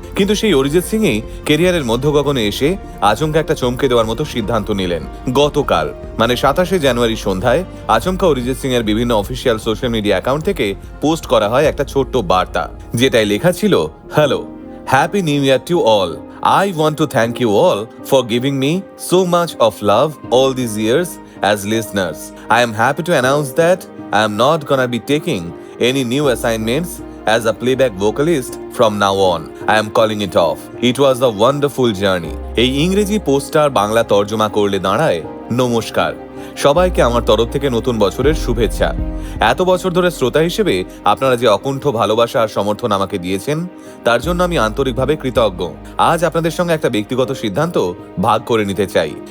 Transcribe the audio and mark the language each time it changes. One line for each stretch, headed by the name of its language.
Bangla: কিন্তু সেই অরিজিৎ সিংই কেরিয়ারের মধ্য গগনে এসে আচমকা একটা চমকে দেওয়ার মতো সিদ্ধান্ত নিলেন। গতকাল মানে 27শে জানুয়ারি সন্ধ্যায় আচমকা অরিজিৎ সিং এর বিভিন্ন অফিসিয়াল সোশ্যাল মিডিয়া অ্যাকাউন্ট থেকে পোস্ট করা হয় একটা ছোট্ট বার্তা, যেটাই লেখা ছিল,
English: Hello, happy new year to all. I want to thank you all for giving me so much of love all these years as listeners. I am happy to announce that I am not gonna be taking any new assignments as a playback vocalist from now on. I am calling it off. It was a wonderful journey.
Bangla: এই ইংরেজি poster Bangla তর্জমা করলে দাঁড়ায়, নমস্কার সবাইকে আমার তরফ থেকে নতুন বছরের শুভেচ্ছা। এত বছর ধরে শ্রোতা হিসেবে আপনারা যে অকুণ্ঠ ভালোবাসা আর সমর্থন আমাকে দিয়েছেন তার জন্য আমি আন্তরিকভাবে কৃতজ্ঞ। আজ আপনাদের সঙ্গে একটা ব্যক্তিগত সিদ্ধান্ত ভাগ করে নিতে চাই।